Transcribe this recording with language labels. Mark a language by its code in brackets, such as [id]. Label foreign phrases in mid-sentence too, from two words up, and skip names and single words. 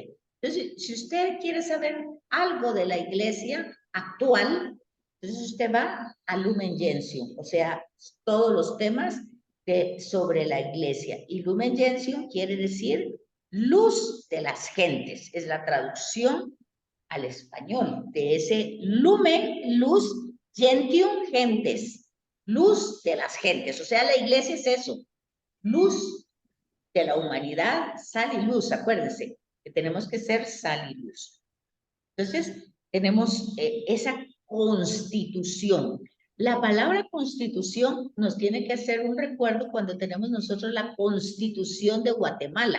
[es] Entonces, si usted quiere saber algo de la Iglesia actual, entonces usted va a Lumen Gentium, o sea, todos los temas sobre la Iglesia. Y Lumen Gentium quiere decir luz de las gentes, es la traducción al español de ese lumen, luz, gentium, gentes, luz de las gentes. O sea, la Iglesia es eso, luz de la humanidad, sal y luz. Acuérdense que tenemos que ser sal y luz. Entonces, tenemos esa constitución. La palabra constitución nos tiene que hacer un recuerdo cuando tenemos nosotros la Constitución de Guatemala.